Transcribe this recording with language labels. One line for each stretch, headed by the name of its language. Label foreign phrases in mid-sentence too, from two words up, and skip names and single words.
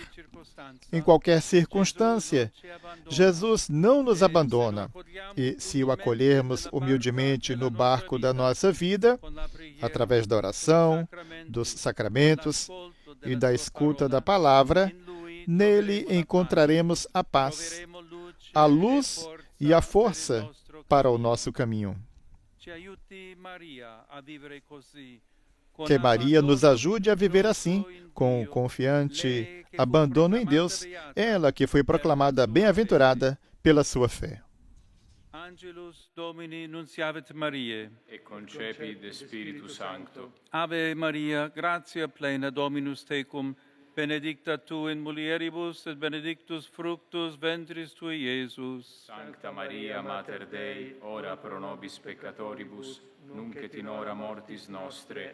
Portuguese: Em qualquer circunstância, Jesus não nos abandona, e se o acolhermos humildemente no barco da nossa vida, através da oração, dos sacramentos e da escuta da palavra, nele encontraremos a paz, a luz e a força para o nosso caminho. Que Maria nos ajude a viver assim, com confiante abandono em Deus, ela que foi proclamada bem-aventurada pela sua fé.
Latin: Angelus Domini nunciavit Mariae, et concepit de Spiritu Sancto. Ave Maria, gratia plena Dominus tecum, benedicta tu in mulieribus et benedictus fructus ventris tui, Iesus. Sancta Maria, Mater Dei, ora pro nobis peccatoribus, nunc et in hora mortis nostre.